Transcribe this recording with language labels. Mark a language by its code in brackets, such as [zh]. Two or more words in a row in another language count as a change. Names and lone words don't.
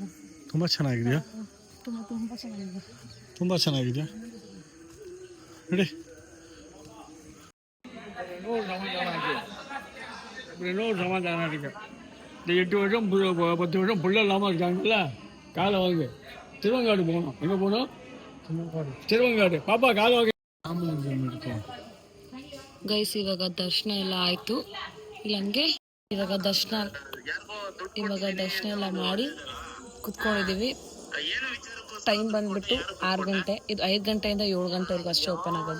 [kn] ತುಂಬ ಚೆನ್ನಾಗಿದೆಯಾ? ತುಂಬ ಚೆನ್ನಾಗಿದೆ. ತುಂಬ ಚೆನ್ನಾಗಿದೆಯಾ? ನೋಡಿ [ta] சமாதானம் இருக்கு. இந்த 8 வருஷம் 10 வருஷம் புள்ள இல்லாமல் இருக்காங்கல்ல, காலை வாங்க திருவங்காடு போகணும். எங்கே போகணும்? திருவங்காடு. [kn] ಪಾಪಾ ಕಾಲು ಹೋಗಿ ಗೈಸ್ ಇವಾಗ ದರ್ಶನ ಎಲ್ಲ ಆಯಿತು. ಇಲ್ಲಂಗೆ ಇವಾಗ ದರ್ಶನ ಎಲ್ಲ ಮಾಡಿ ಕುತ್ಕೊಂಡಿದ್ದೀವಿ. ಟೈಮ್ ಬಂದ್ಬಿಟ್ಟು 6 ಗಂಟೆ. ಇದು 5 ಗಂಟೆಯಿಂದ 7 ಗಂಟೆವರೆಗೂ ಅಷ್ಟೇ ಓಪನ್ ಆಗೋದು.